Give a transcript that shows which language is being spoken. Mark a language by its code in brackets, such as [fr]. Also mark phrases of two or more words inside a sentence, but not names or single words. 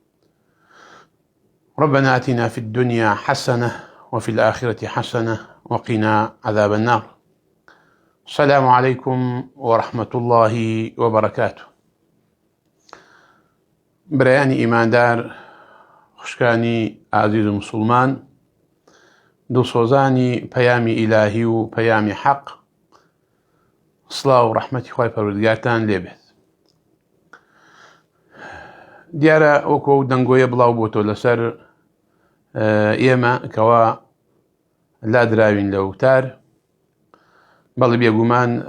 [ar] ربنا آتنا في الدنيا حسنة وفي الآخرة حسنة وقنا عذاب النار. السلام عليكم ورحمة الله وبركاته. [ckb] برياني إيمان دار خشكاني عزيز مسلمان، دڵسۆزانی پەیامی ئیلاهی و پەیامی حەق، سڵاو و ڕەحمەتی خوای پەروەردگارتان لێبێت. دیارە وەکو ئەو دەنگۆیە بڵاو بۆتەوە لەسەر ئێمە کەوا لادراوین لە وتار، بەڵێ بێگومان